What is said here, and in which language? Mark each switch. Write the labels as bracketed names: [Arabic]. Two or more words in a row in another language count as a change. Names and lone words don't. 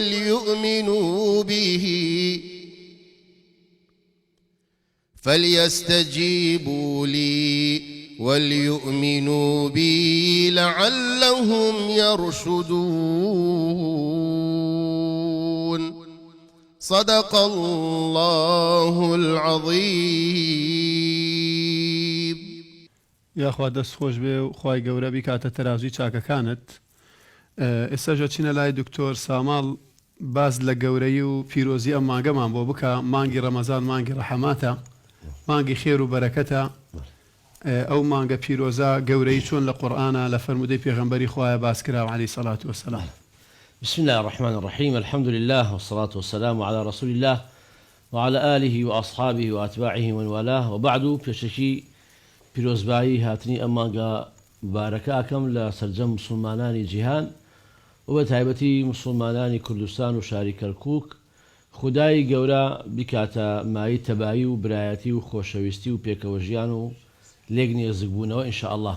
[Arabic] وليؤمنوا بي لعلهم يرشدون. صدق الله العظيم. يا أخوة [Central Kurdish] دەست خۆش بێ و خوای گەورە بیکاتە تەرازوی چاکەکانت. ئێستا چینە لای دکتۆر ساماڵ باز لە گەورەی و پیرۆزی ئەم مانگەمان بۆ بکە. مانگی ڕەمەزان مانگی ڕەحەماتە، مانگی خێر و بەرەکەتە. ئەو مانگە پیرۆزە گەورەی چۆن لە قورئانە لە فەرمودەی پێغەمبەری خوایە باس کراوە [Arabic] عەلەیهی سەڵات وەسەلام. بسم الله الرحمن الرحيم. الحمد لله والصلاة والسلام على رسول الله وعلى آله وأصحابه وأتباعه من والاه وبعد. [Central Kurdish] پێشەکی پیرۆزبایی هاتنی ئەم مانگە بارەکەکەم لە سەرجەم مسلمانانی جیهان و بە تایبەتی مسلمانانی کوردستان و شاری کەرکووک خودای گەورە بیکاتە مای تەبایی و برایەتی و خۆشەویستی و پێکەوە ژیان و لێک نێزگبوونەوە [Arabic] ئینشاء الله.